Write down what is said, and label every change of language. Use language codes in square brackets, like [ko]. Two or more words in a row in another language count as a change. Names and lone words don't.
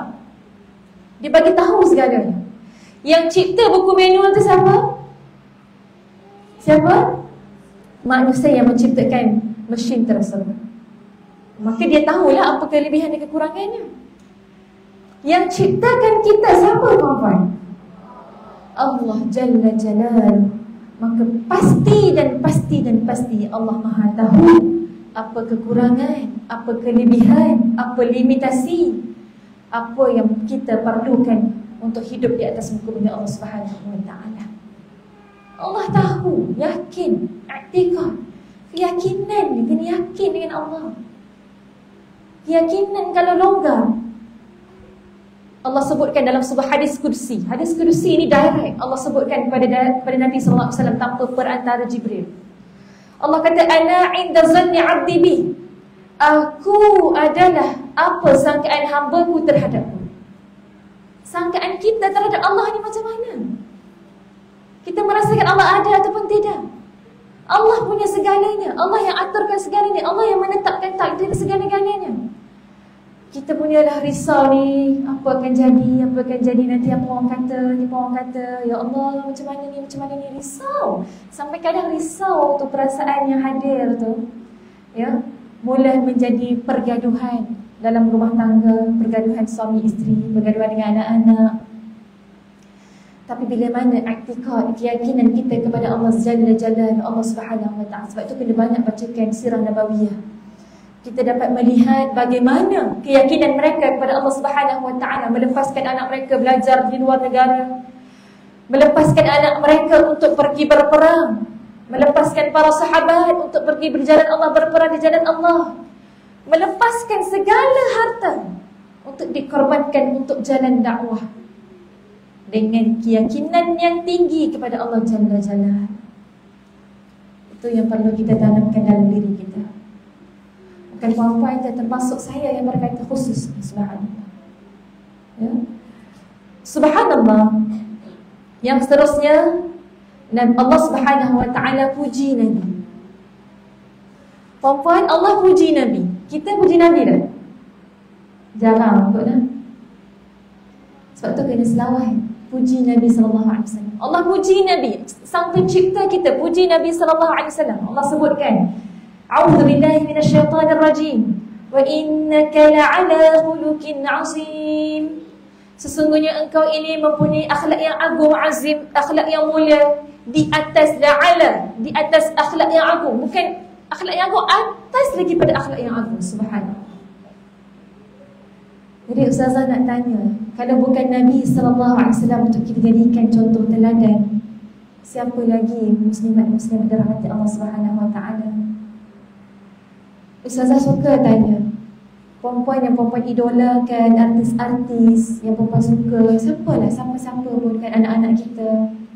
[ms] Dia bagi tahu segalanya. Yang cipta buku manual tu siapa? Siapa? Manusia yang menciptakan mesin tersebut. Maka dia tahulah apa kelebihan dan kekurangannya. Yang ciptakan kita siapa, tuan-tuan? [ar] الله جل جلاله. [ms] Maka pasti Allah Maha tahu apa kekurangan, apa kelebihan, apa limitasi, apa yang kita perlukan untuk hidup di atas muka bumi Allah [ar] سبحانه وتعالى. [ms] Allah tahu, yakin, i'tiqad, keyakinan, kena yakin dengan Allah. Keyakinan kalau longgar, Allah sebutkan dalam sebuah hadis kursi. Hadis kursi ini direct Allah sebutkan kepada Nabi SAW tanpa perantara Jibril. Allah kata, [ar] أنا عند ظن عبدي بي. [ms] Aku adalah apa sangkaan hamba-Ku terhadapku. Sangkaan kita terhadap Allah ni macam mana? Kita merasakan Allah ada ataupun tidak? Allah punya segalanya, Allah yang aturkan segalanya, Allah yang menetapkan takdir segala-galanya. Kita punyalah risau ni, apa akan jadi nanti, apa orang kata, ya Allah, macam mana ni, risau. Sampai kadang risau tu perasaan yang hadir tu, ya, mula menjadi pergaduhan dalam rumah tangga, pergaduhan suami isteri, pergaduhan dengan anak-anak. Tapi bila mana i'tiqad, keyakinan kita kepada Allah [ar] جل جلاله, [ms] Allah [ar] سبحانه وتعالى. [ms] Sebab itu kena banyak bacakan [ar] سيرة نبوية. [ms] Kita dapat melihat bagaimana keyakinan mereka kepada Allah [ar] سبحانه وتعالى, [ms] melepaskan anak mereka belajar di luar negara, melepaskan anak mereka untuk pergi berperang, melepaskan para sahabat untuk pergi berjalan Allah, berperang di jalan Allah, melepaskan segala harta untuk dikorbankan untuk jalan dakwah dengan keyakinan yang tinggi kepada Allah [ar] جل جلاله. [ms] Itu yang perlu kita tanamkan dalam diri kita. Bukan puan-puan, termasuk saya yang berkata khusus. Subhanallah, ya? Subhanallah. Yang seterusnya, Allah [ar] سبحانه وتعالى [ms] puji Nabi. Puan-puan, Allah puji Nabi. Kita puji Nabi tak? Jarang kot lah. Sebab tu kena selawat. puji Nabi [ar] صلى الله عليه وسلم. [ms] Allah puji Nabi, sang pencipta kita puji Nabi [ar] صلى الله عليه وسلم. [ms] Allah sebutkan, [ar] "أعوذ بالله من الشيطان الرجيم. وإنك لعلى خلق عظيم." [ms] Sesungguhnya engkau ini mempunyai akhlak yang agung, azim, akhlak yang mulia, di atas la'ala, di atas akhlak yang agung. Bukan akhlak yang agung, atas lagi pada akhlak yang agung. Subhanallah. Jadi Ustazah nak tanya, kalau bukan Nabi SAW untuk kita jadikan contoh teladan, siapa lagi muslimat-muslim dirahmati Allah SWT? Ustazah suka tanya perempuan yang perempuan idolakan, artis-artis yang perempuan suka, siapa-siapa pun kan, anak-anak kita.